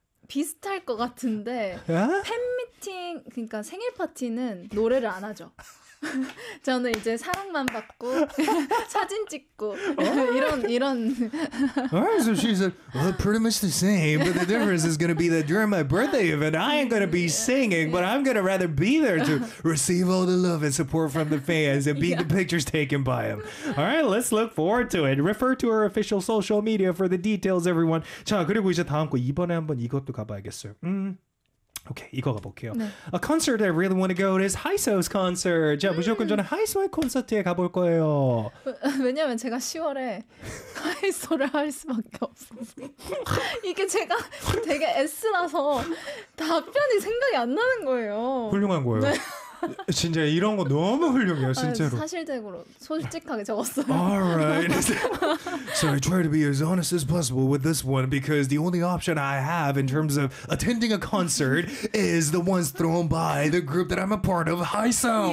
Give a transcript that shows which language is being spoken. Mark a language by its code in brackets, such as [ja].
[ko] 비슷할 것 같은데 팬미팅 그러니까 생일 파티는 노래를 안 하죠. 저는 이제 사랑만 받고 사진 찍고 이런 [en] Alright, so she's pretty much the same, but the difference is going to be that during my birthday event, I ain't going to be singing, but I'm going to rather be there to receive all the love and support from the fans and be the pictures taken by them. Alright, let's look forward to it. Refer to our official social media for the details, everyone. [ko] 자, 그리고 이제 다음 거 이번에 한번 이것도 가봐야겠어요. Okay, 이거 가볼게요. 네. [en] A concert I really want to go to is Haiso's concert. [ko] 자, 무조건 저는 Haiso의 콘서트에 가볼 거예요. 왜냐면 제가 10월에 Haiso를 할 수밖에 없어서 이게 제가 되게 S라서 답변이 생각이 안 나는 거예요. 훌륭한 거예요. 네. 진짜 이런 거 너무 훌륭해요, 진짜로. 사실적으로 솔직하게 적었어요. [en] All right. So I try to be as honest as possible with this one because the only option I have in terms of attending a concert is the ones thrown by the group that I'm a part of, Haiso.